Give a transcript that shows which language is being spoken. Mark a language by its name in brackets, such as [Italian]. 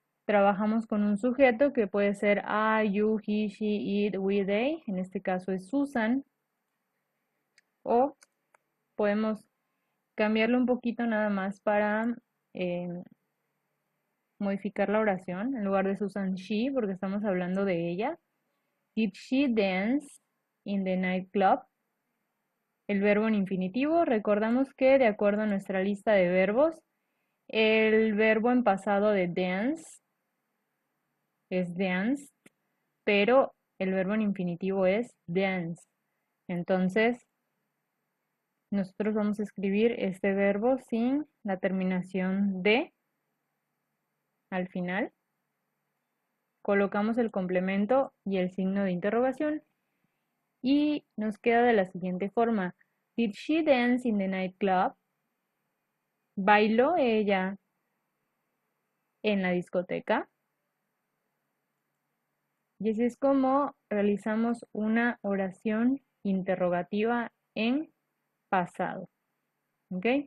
[Spanish] trabajamos con un sujeto que puede ser [English] I, you, he, she, it, we, they. [Spanish] En este caso es Susan. O podemos cambiarlo un poquito nada más para eh, modificar la oración. En lugar de Susan, she, porque estamos hablando de ella. [English] Did she dance in the nightclub? [Spanish] El verbo en infinitivo. Recordamos que de acuerdo a nuestra lista de verbos, el verbo en pasado de dance es danced, pero el verbo en infinitivo es dance. Entonces, nosotros vamos a escribir este verbo sin la terminación de al final. Colocamos el complemento y el signo de interrogación y nos queda de la siguiente forma. [English] Did she dance in the nightclub? [Spanish] ¿Bailó ella en la discoteca? Y así es como realizamos una oración interrogativa en pasado. ¿Ok?